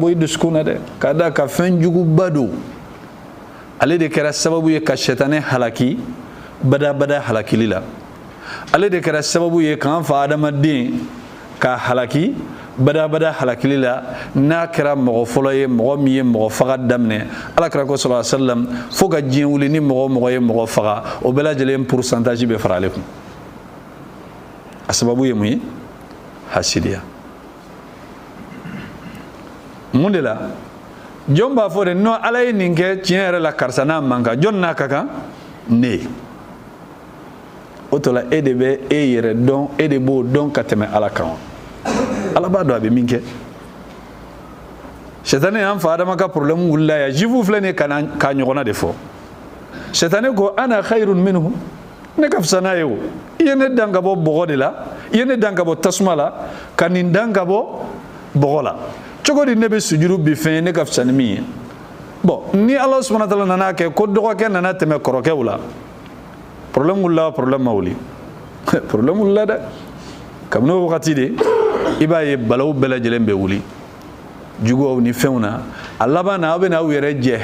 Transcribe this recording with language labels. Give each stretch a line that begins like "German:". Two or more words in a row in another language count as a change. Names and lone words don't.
Bambara: bɔ i dusukun na dɛ k'a da ka fɛn juguba don ale de kɛra sababu ye ka sɛtanɛ halaki badabada halakili la ale de kɛra sababu ye k'an fa adamaden ka halaki badabada halakili la n'a kɛra mɔgɔ fɔlɔ ye mɔgɔ min ye mɔgɔ faga daminɛ ala kɛra ko
Arabic: صلى الله عليه وسلم
Bambara: fo ka diɲɛ wuli ni mɔgɔ ye mɔgɔ faga o bɛɛ lajɛlen pourcentage bɛ fara ale kun a sababu ye mun ye hasidiya mun de la jɔn b'a fɔ de non ala ye nin kɛ tiɲɛ yɛrɛ la karisa n'a man kan jɔn n'a ka kan ne o to la e de bɛ e yɛrɛ dɔn e de b'o dɔn ka tɛmɛ ala kan ala b'a dɔn a bɛ min kɛ sɛtanɛ y'an fa adama ka problème wulila ya jufu filɛ nin k'a ɲɔgɔnna de fɔ sɛtanɛ ko
Arabic: أنا خير منه
Bambara: ne ka fisa n'a ye o i ye ne dan ka bɔ bɔgɔ de la i ye ne dan ka bɔ tasuma la ka nin dan ka bɔ bɔgɔ la cogo di ne bɛ sujuru bi fɛn ye ne ka fisa ni min ye bon ni ala
Arabic: سبحانه وتعالى
Bambara: nana kɛ ko dɔgɔkɛ nana tɛmɛ kɔrɔkɛw la problème wulila problème ma wuli problème wulila dɛ kabini o wagati de i b'a ye balaw bɛɛ lajɛlen bɛ wuli juguw ni fɛnw na a laban na aw bɛ na aw yɛrɛ jɛ